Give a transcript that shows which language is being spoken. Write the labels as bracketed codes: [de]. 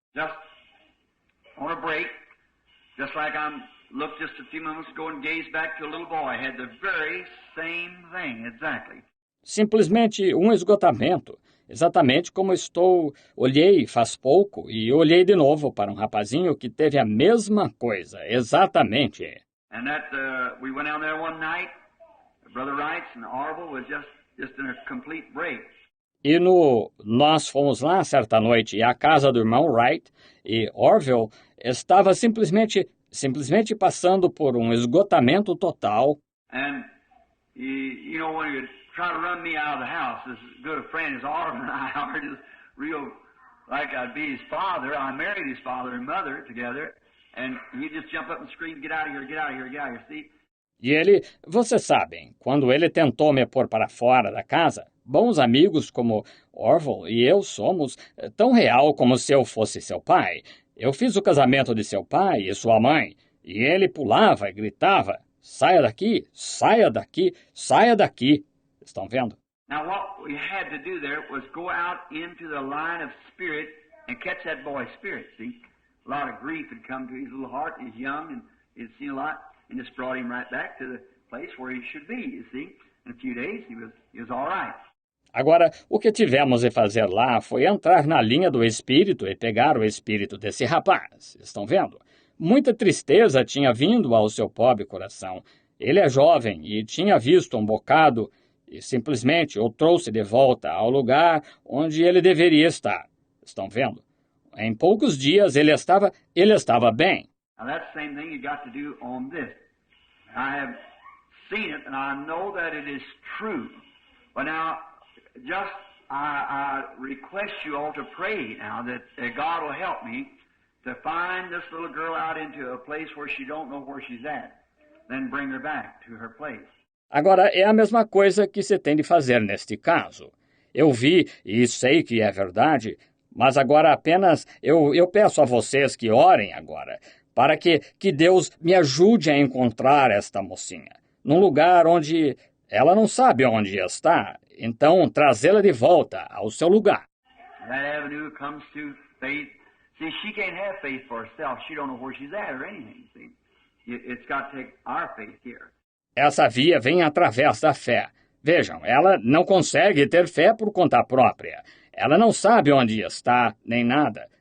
[en] Just on a break, just like looked just a few moments ago and gazed back to a little boy, had the very same thing, exactly. [pt] Simplesmente um esgotamento, exatamente como olhei faz pouco e olhei de novo para um rapazinho que teve a mesma coisa, exatamente. [en] And we went down there one night, Brother Wrights and Orville was just in a complete break. [pt] E nós fomos lá certa noite e a casa do irmão Wright e Orville estava simplesmente passando por um esgotamento total. [en] And you know, when you try to run me out of the house, as good a friend as Orville and I are, just real like I'd be his father. I married his father and mother together, and he'd just jump up and scream, "Get out of here! Get out of here! Get out of here!" See? [pt] E vocês sabem, quando ele tentou me pôr para fora da casa, bons amigos como Orville e eu somos tão real como se eu fosse seu pai. Eu fiz o casamento de seu pai e sua mãe, e ele pulava e gritava, saia daqui, saia daqui, saia daqui. Estão vendo? [en] Now what we had to do there was go out into the line of spirit and catch that boy's spirit, see? A lot of grief had come to his little heart, he's young and he'd seen a lot, and just brought him right back to the place where he should be, you see? In a few days he was all right. [pt] Agora, o que tivemos de fazer lá foi entrar na linha do espírito e pegar o espírito desse rapaz. Estão vendo? Muita tristeza tinha vindo ao seu pobre coração. Ele é jovem e tinha visto um bocado e simplesmente o trouxe de volta ao lugar onde ele deveria estar. Estão vendo? Em poucos dias ele estava bem. [en] Now that's the same thing you got to do on this. I have seen it and I know that it is true. But now just I request you all to pray now that God will help me to find this little girl out into a place where she don't know where she's at, then bring her back to her place. [pt] Agora, é a mesma coisa que se tem de fazer neste caso. Eu vi e sei que é verdade, mas agora apenas eu peço a vocês que orem agora, para que Deus me ajude a encontrar esta mocinha, num lugar onde ela não sabe onde está. Então, trazê-la de volta ao seu lugar. [en] That avenue comes to faith. See, she can't have faith for herself. She don't know where she's at or anything, see. It's got to take our faith here. [pt] Essa via vem através da fé. Vejam, ela não consegue ter fé por conta própria. Ela não sabe onde está, nem nada.